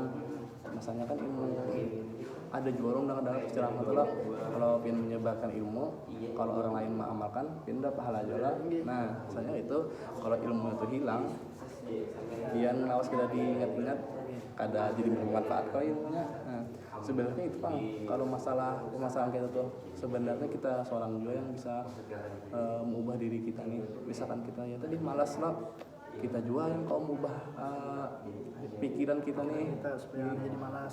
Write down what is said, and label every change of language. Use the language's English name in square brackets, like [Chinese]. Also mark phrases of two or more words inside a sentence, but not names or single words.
[Banjar] Masalahnya kan ilmu ada jorong dalam istilah lah, kalau pian menyebarkan ilmu kalau orang lain mengamalkan pian dapat pahala aja lah. Nah misalnya itu kalau ilmu itu hilang pian lawas kada diingat-ingat kada jadi bermanfaat kalau ilmunya. [Indonesian] Nah sebenarnya itu Bang, kalau permasalahan kita tuh sebenarnya kita seorang juga yang bisa mengubah diri kita nih. Misalkan kita ya tadi malas lah, kita juga yang kau mengubah pikiran kita nih kita supaya jadi malas.